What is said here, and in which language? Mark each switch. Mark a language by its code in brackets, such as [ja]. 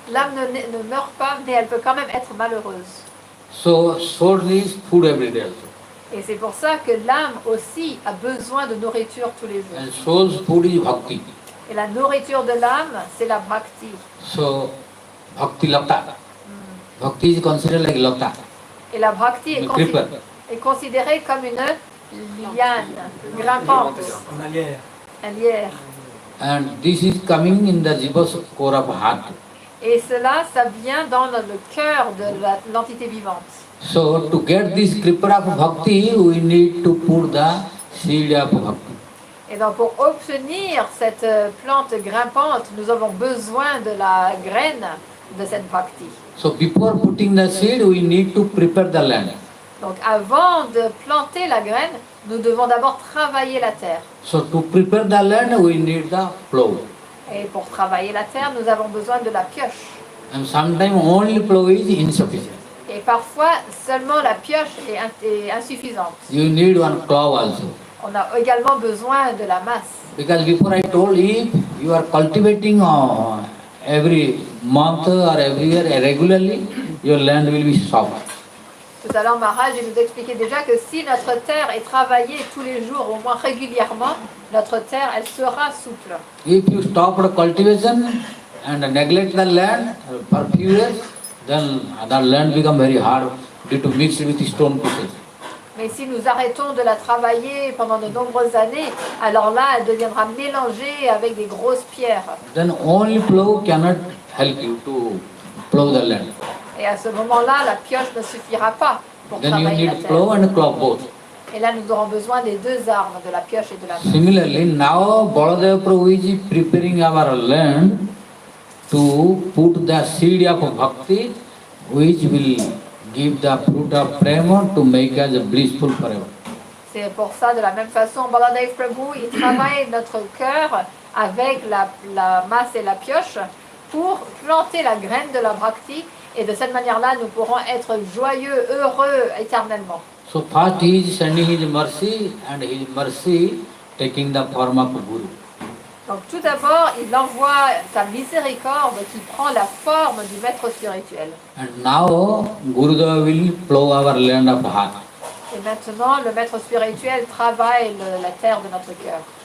[fr] L'âme ne meurt pas, mais elle peut quand même être malheureuse. [en] So, soul needs food every day also. [fr] Et c'est pour ça que l'âme aussi a besoin de nourriture tous les jours. [en] And soul's food is bhakti. [fr] Et la nourriture de l'âme, c'est la bhakti. [en] So, bhakti lata. Bhakti is considered like lata. [fr] Et la bhakti est considérée comme une liane, grimpante, un lierre. [en] And this is coming in the jiva's core of heart. [fr] Et cela, ça vient dans le cœur de l'entité vivante. [en] So, to get this kripa of bhakti, we need to put the seed of bhakti. [fr] Et donc, pour obtenir cette plante grimpante, nous avons besoin de la graine de cette bhakti. [en] So, before putting the seed, we need to prepare the land. [fr] Donc, avant de planter la graine, nous devons d'abord travailler la terre. [en] So, to prepare the land, we need the plow. [fr] Et pour travailler la terre, nous avons besoin de la pioche. [en] And sometimes only plow is insufficient. [fr] Et parfois, seulement la pioche est insuffisante. [en] You need one plow also. [fr] On a également besoin de la masse. [en] Because before I told you, you are cultivating every month or every year regularly, your land will be soft. [fr] Tout à l'heure, Maharaj nous expliquait déjà que si notre terre est travaillée tous les jours, au moins régulièrement, notre terre, elle sera souple. [en] If you stop the cultivation and neglect the land for few years, then the land become very hard due to mix with stone pieces. [fr] Mais si nous arrêtons de la travailler pendant de nombreuses années, alors là, elle deviendra mélangée avec des grosses pierres. [en] Then only plow cannot help you to plow the land. [fr] Et à ce moment-là, la pioche ne suffira pas pour [en] Then you [fr] travailler la [en] need [fr] terre. [en] plow and plow both. [fr] Et là, nous aurons besoin des deux armes, de la pioche et de la masse. [en] Similarly, now Baladeva Prabhu is preparing our land to put the seed of bhakti, which will give the fruit of prema to make us blissful forever. [fr] C'est pour ça, de la même façon, Baladeva Prabhu, il travaille notre cœur avec la masse et la pioche pour planter la graine de la Bhakti, et de cette manière-là, nous pourrons être joyeux, heureux éternellement. [en] So first he is sending his mercy, and his mercy taking the form of Guru. [fr] Donc tout d'abord, il envoie sa miséricorde qui prend la forme du maître spirituel. [en] And now Gurudeva will plow our land of heart. [fr] Et maintenant, le maître spirituel travaille la terre de notre cœur.